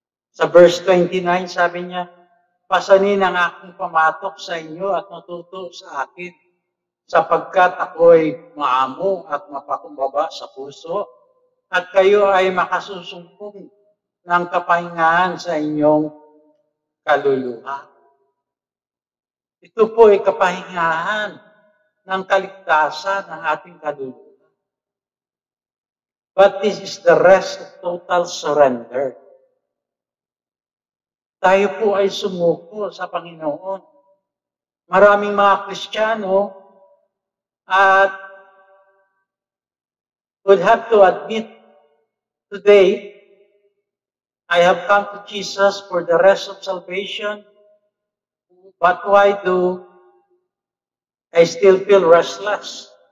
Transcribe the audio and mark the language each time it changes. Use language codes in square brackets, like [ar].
[tl] Sa verse 29, sabi niya, pasanin ang aking pamatok sa inyo at matuto sa akin, sapagkat ako'y maamo at mapakumbaba sa puso, at kayo ay makasusumpong ng kapahingahan sa inyong kaluluwa. Ito po ay kapahingahan ng kaligtasan ng ating kaluluwa. [en] But this is the rest of total surrender. [tl] Tayo po ay sumuko sa Panginoon. Maraming mga Kristiyano at [en] would have to admit, today, I have come to Jesus for the rest of salvation, but why do I still feel restless?